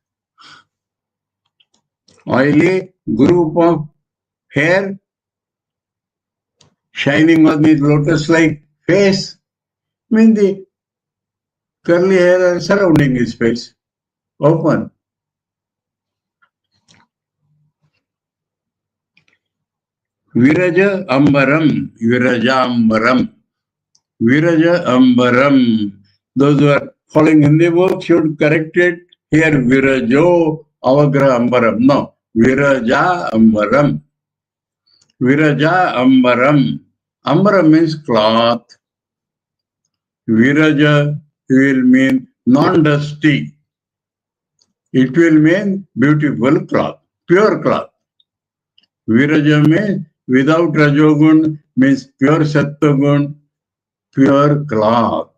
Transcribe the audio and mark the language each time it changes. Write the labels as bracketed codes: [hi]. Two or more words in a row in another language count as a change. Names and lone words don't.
[en] Oily group of hair shining on his lotus-like face means the curly hair are surrounding his face, open. [sa] Viraja Ambaram, Virajambaram, Viraja Ambaram. [en] Those who are following Hindi book should correct it. Here, [sa] Virajo Avagra Ambaram. No, Viraja Ambaram. Viraja Ambaram. [en] Ambaram means cloth. Viraja will mean non-dusty. It will mean beautiful cloth, pure cloth. Viraja means without Rajogun, means pure Sattvagun, pure cloth.